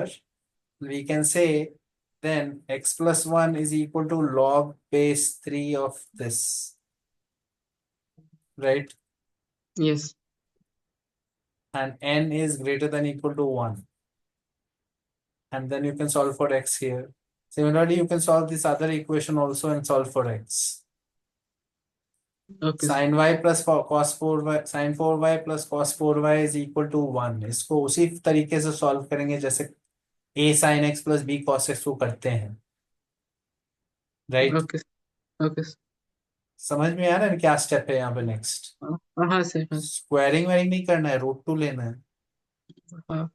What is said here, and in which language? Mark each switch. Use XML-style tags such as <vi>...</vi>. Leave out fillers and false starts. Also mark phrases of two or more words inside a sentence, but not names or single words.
<en>We can say then x plus 1 is equal to log base 3 of this, right? यस। and n is greater than equal to 1, and then you can solve for x here. Similarly, you can solve this other equation also and solve for x. ओके Sin y plus cos 4y, sin 4y plus cos 4y is equal to 1.</en> <hi>इसको उसी तरीके से सॉल्व करेंगे जैसे</hi> <en>a sin x plus b cos x</en> <hi>को करते हैं, राइट?</hi> <en>okay okay</en> <hi>समझ में आ रहा है क्या स्टेप है यहाँ पे नेक्स्ट? हाँ सर हाँ स्क्वायरिंग वेरिंग नहीं करना है,</hi> <en>root two</en> <hi>लेना है. हाँ</hi>